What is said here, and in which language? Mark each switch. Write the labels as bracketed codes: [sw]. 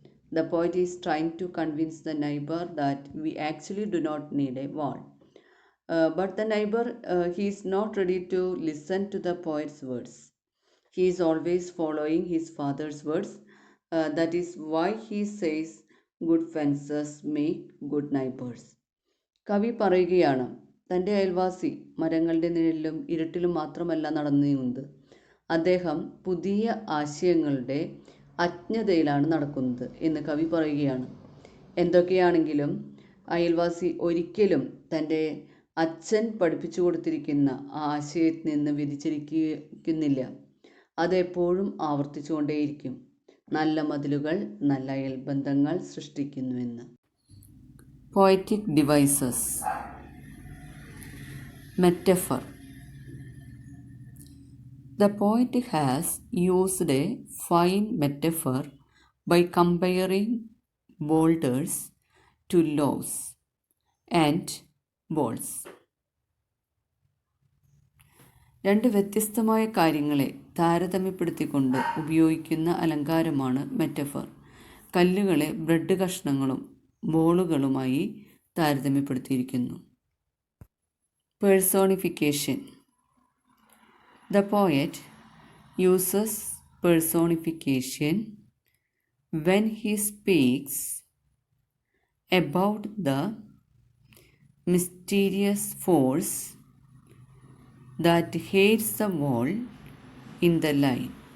[en] The poet is trying to convince the neighbor that we actually do not need a wall. But the neighbor, he is not ready to listen to the poet's words. He is always following his father's words. That is why he says, good fences make good neighbors. [ml] കവി പറയുകയാണ്, തൻ്റെ അയൽവാസി മരങ്ങളുടെ നിഴലിലും ഇരുട്ടിലും മാത്രമല്ല നടന്നു നീങ്ങുന്നത്. അദ്ദേഹം പുതിയ ആശയങ്ങളുടെ അജ്ഞതയിലാണ് നടക്കുന്നത് എന്ന് കവി പറയുകയാണ്. എന്തൊക്കെയാണെങ്കിലും അയൽവാസി ഒരിക്കലും തൻ്റെ അച്ഛൻ പഠിപ്പിച്ചു കൊടുത്തിരിക്കുന്ന ആ ആശയത്തിൽ നിന്ന് വ്യതിചലിക്കുന്നില്ല. അതെപ്പോഴും ആവർത്തിച്ചുകൊണ്ടേയിരിക്കും. നല്ല മതിലുകൾ നല്ല അയൽബന്ധങ്ങൾ സൃഷ്ടിക്കുന്നുവെന്ന്. [en] Poetic devices. Metaphor. The poet has used a fine metaphor by comparing boulders to loaves and balls. [ml] രണ്ട് വ്യത്യസ്തമായ കാര്യങ്ങളെ താരതമ്യപ്പെടുത്തിക്കൊണ്ട് ഉപയോഗിക്കുന്ന അലങ്കാരമാണ് metaphor. കല്ലുകളെ bread കഷ്ണങ്ങളും ബോളുകളുമായി താരതമ്യപ്പെടുത്തിയിരിക്കുന്നു. [en] Personification. The poet uses personification when he speaks about the mysterious force that hates the wall in the line.